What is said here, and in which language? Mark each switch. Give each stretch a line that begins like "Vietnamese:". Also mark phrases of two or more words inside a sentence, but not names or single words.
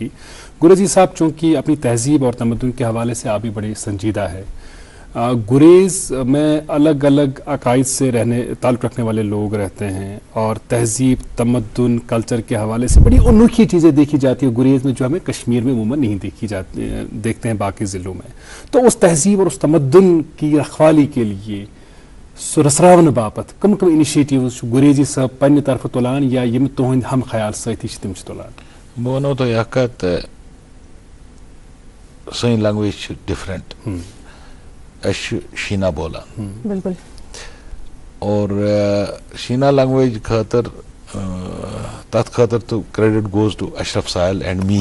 Hindi: गुरेजी साहब, चूँकि अपनी तहजीब और तमद्दुन के हवाले से आप भी बड़े संजीदा है, गुरेज में अलग अलग अकायद से ताल्लुक़ रखने वाले लोग रहते हैं और तहजीब, तमद्दुन, कल्चर के हवाले से बड़ी अनोखी चीज़ें देखी जाती है गुरेज में, जो हमें कश्मीर में अमूमन नहीं देखी जाती, देखते हैं बाकी ज़िलों में। तो उस तहजीब और उस तमद्दुन की रखवाली के लिए
Kashmiri: रसरावन बापत कम कम इनिशिएटिव गुरेजी सब पन्ने तरफ तुलान या यम तुहंद हम ख्याल सती तिम तुलान? बह वनो तो यकत सही
English: language different
Kashmiri: शीना बोला
Hindi: बिल्कुल,
Kashmiri: और शीना लैंग्वेज खातर तथ खातर तो
English: credit goes to Ashraf Sahil and me.